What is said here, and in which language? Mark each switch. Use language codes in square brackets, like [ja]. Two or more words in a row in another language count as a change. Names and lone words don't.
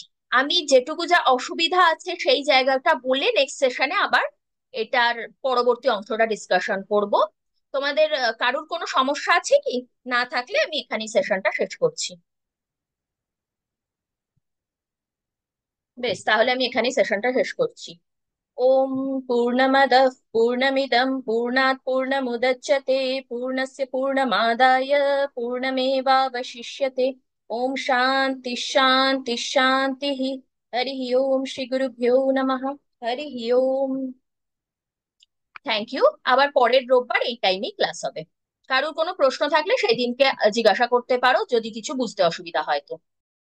[bn] আমি যেটুকু যা অসুবিধা আছে সেই জায়গাটা বলে [en] next session [bn] আবার এটার পরবর্তী অংশটা ডিসকাশন করব। তোমাদের কারুর কোনো সমস্যা আছে কি? না থাকলে আমি এখানেই সেশনটা শেষ করছি। বেশ, তাহলে আমি এখানেই সেশনটা শেষ করছি। [sa] ओम पूर्णमदः पूर्णमिदं पूर्णात् पूर्णमुदच्यते पूर्णस्य पूर्णमादाय पूर्णमेवावशिष्यते। ओम शांति शांति शांतिः। हरि ओम, श्री गुरुभ्यो नमः। হরি ওম। [en] thank you. [bn] আবার পরের রোববার এই টাইমেই ক্লাস হবে। কারোর কোনো প্রশ্ন থাকলে সেই দিনকে জিজ্ঞাসা করতে পারো, যদি কিছু বুঝতে অসুবিধা হয় তো।